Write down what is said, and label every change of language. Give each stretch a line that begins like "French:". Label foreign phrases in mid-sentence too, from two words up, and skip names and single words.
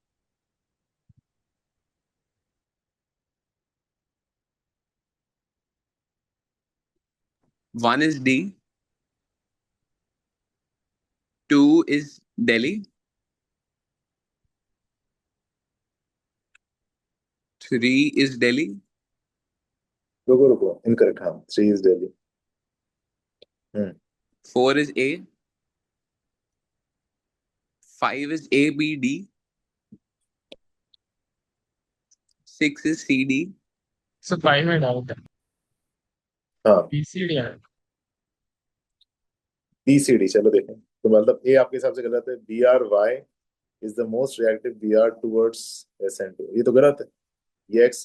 English: 1 is D 2 is Delhi 3 is Delhi
Hindi: रुको रुको, इनकरेक्ट। हाँ, 3 इज दिल्ली।
English: 4 is A 5 is ABD 6 is CD
Hindi: सो 5 में डाउट है, हाँ, बीसीडी है। BCD, चलो देखें। तो मतलब ए आपके हिसाब से गलत है।
English: BRY is the most reactive BR towards SN2,
Hindi: ये तो गलत है। ये X